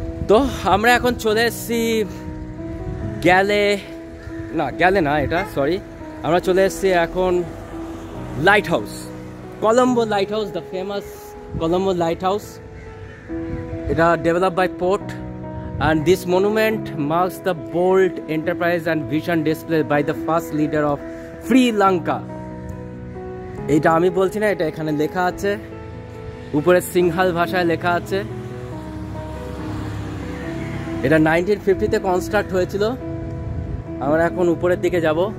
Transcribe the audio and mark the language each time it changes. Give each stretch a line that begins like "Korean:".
Bangla: তো আমরা এখন চলে এসেছি গ্যালে না, এটা সরি, আমরা চলে এসেছি এখন light house, Colombo light house, the famous Colombo light house.
English: এটা develop by port, and this monument marks the bold enterprise and vision displayed by the first leader of Sri Lanka.
Bangla: এটা আমি বলছি না, এটা এখানে লেখা আছে, উপরে সিংহাল ভাষায় লেখা আছে। এটা 1950-তে কনস্ট্রাক্ট হয়েছিল। আমরা এখন উপরের দিকে যাব।